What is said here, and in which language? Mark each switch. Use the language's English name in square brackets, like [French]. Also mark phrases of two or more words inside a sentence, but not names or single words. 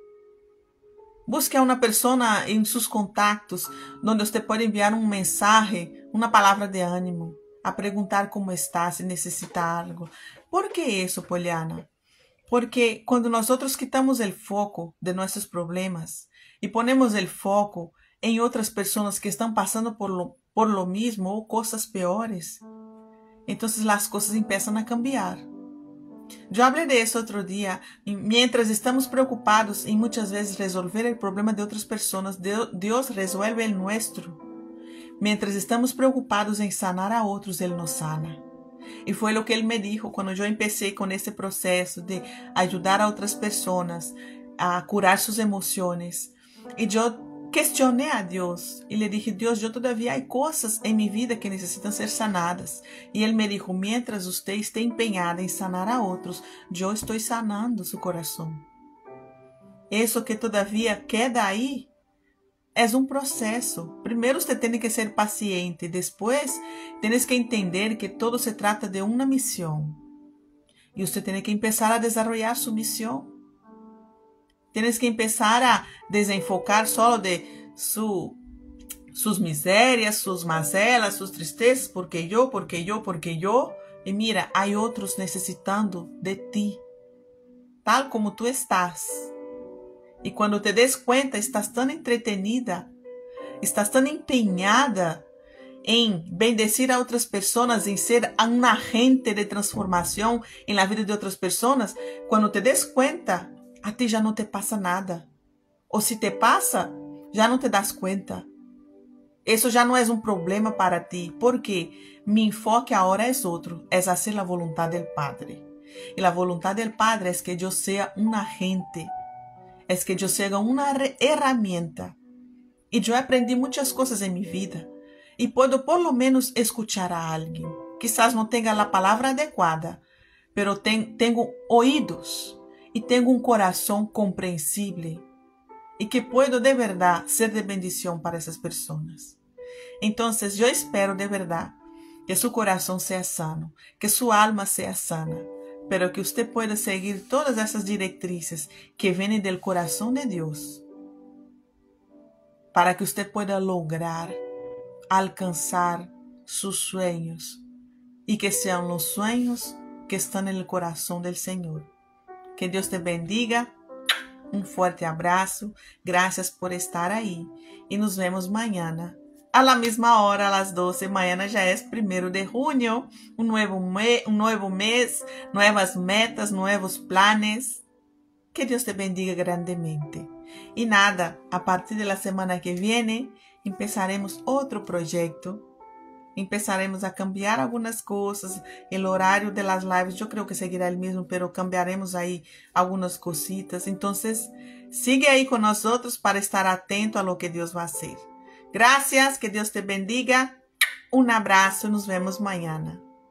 [Portuguese] Busque a uma pessoa em seus contactos, onde você pode enviar um mensagem, uma palavra de ânimo, a perguntar como está, se necessita algo. ¿Por que isso, Poliana? Porque quando nós quitamos o foco de nossos problemas e ponemos o foco em outras pessoas que estão passando [Spanish] por lo mismo [Portuguese] ou coisas piores, então as coisas começam a cambiar. Eu falei disso outro dia. Mientras estamos preocupados em muitas vezes resolver o problema de outras pessoas, Deus resuelve o nosso. Mientras estamos preocupados em sanar a outros, Ele nos sana. E foi o que Ele me dijo quando eu empecé com esse processo de ajudar a outras pessoas a curar suas emoções. E eu questionei a Deus e [Spanish] le dije, [Portuguese] Deus, eu todavia há coisas em minha vida que necessitam ser sanadas. E Ele me dijo, [Spanish] mientras usted esté empeñada [Portuguese] em sanar a outros, eu estou sanando seu coração. Isso que todavia queda aí é um processo. Primeiro você tem que ser paciente, depois [Spanish] tienes que entender que todo se trata de [Portuguese] uma missão. E você tem que começar a desenvolver sua missão. [Spanish] Tienes que empezar a desenfocar solo de sus miserias, sus mazelas, sus tristezas, porque yo. Y mira, hay otros necesitando de ti, tal como tú estás. Y cuando te des cuenta, estás tan entretenida, estás tan empeñada [Portuguese] em bendecir a outras pessoas, em ser um agente de transformação em la vida de outras pessoas, [Spanish] quando te des cuenta, a ti [Portuguese] já não te passa [Spanish] nada. [Portuguese] Ou se te passa, já não te das conta. Isso já não é um problema para ti, porque [Spanish] mi enfoque [Portuguese] agora é outro, é fazer a vontade do Padre. E a vontade do Padre é que eu seja um agente, é que eu seja uma herramienta. E eu aprendi muitas coisas em minha vida, e posso [Spanish] por lo menos escuchar [Portuguese] a alguém. Quizás não tenha a palavra adequada, pero tenho ouídos. E tenho um coração compreensível e que puedo de verdade ser de bendição para essas pessoas. Então, eu espero de verdade que seu coração seja sano, que sua alma seja sana, pero que você pueda seguir todas essas diretrizes que vêm do coração de Deus, para que você pueda lograr alcançar seus sonhos e que sejam os sonhos que estão no coração do Senhor. Que Deus te bendiga, um forte abraço, graças por estar aí e nos vemos amanhã, a la mesma hora, a las 12. Mañana já é 1 de junho, um novo mês, novas metas, novos planes. Que Deus te bendiga grandemente. E nada, a partir da semana que vem, empezaremos outro projeto [Spanish] Empezaremos a cambiar algunas cosas. El horario de las lives yo creo que seguirá el mismo, pero cambiaremos ahí algunas cositas. Entonces, sigue ahí con nosotros para estar atento a lo que Dios va a hacer. Gracias, que Dios te bendiga. Un abrazo, nos vemos mañana.